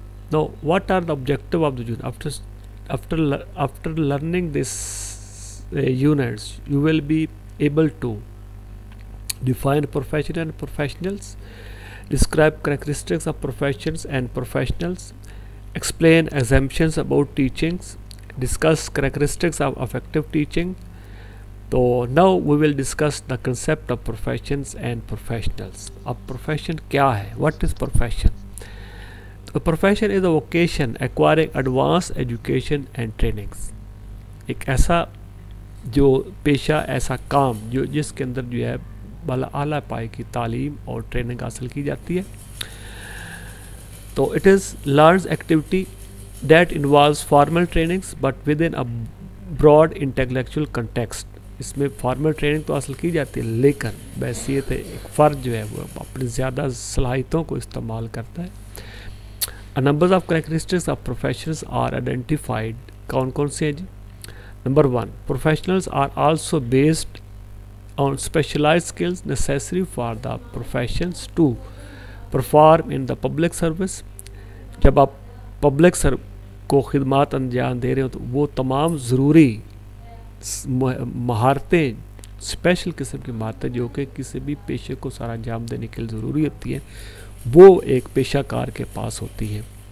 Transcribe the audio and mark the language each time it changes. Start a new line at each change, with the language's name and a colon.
English: Now, what are the objective of the unit? After learning this units, you will be able to define profession and professionals, describe characteristics of professions and professionals, explain assumptions about teachings, discuss characteristics of effective teaching. So now we will discuss the concept of professions and professionals.
Urdu: Ab profession kya hai?
English: What is profession? A profession is a vocation acquiring advanced education and trainings.
Urdu: ایک ایسا جو پیشہ، ایسا کام جو جس کے اندر جو ہے بالا اعلیٰ پائے کی تعلیم اور ٹریننگ حاصل کی جاتی ہے.
English: تو it is learns activity that involves formal trainings but with in a broad intellectual context.
Urdu: اس میں فارمل ٹریننگ تو حاصل کی جاتی ہے، لیکن بحیثیت ایک فرد جو ہے وہ اپنی زیادہ صلاحیتوں کو استعمال کرتا ہے.
English: Numbers of characteristics of professions are identified.
Urdu: کون کون سے ہیں جی؟
English: Number 1, professionals are also based on specialized skills necessary for the professions to perform in the public service.
Urdu: جب آپ پبلک کو خدمات انجام دے رہے ہو تو وہ تمام ضروری مہارتیں، اسپیشل قسم کی مہارتیں جو کہ کسی بھی پیشے کو سر انجام دینے کے لیے ضروری ہوتی ہیں، وہ ایک پیشہ کار کے پاس ہوتی ہیں.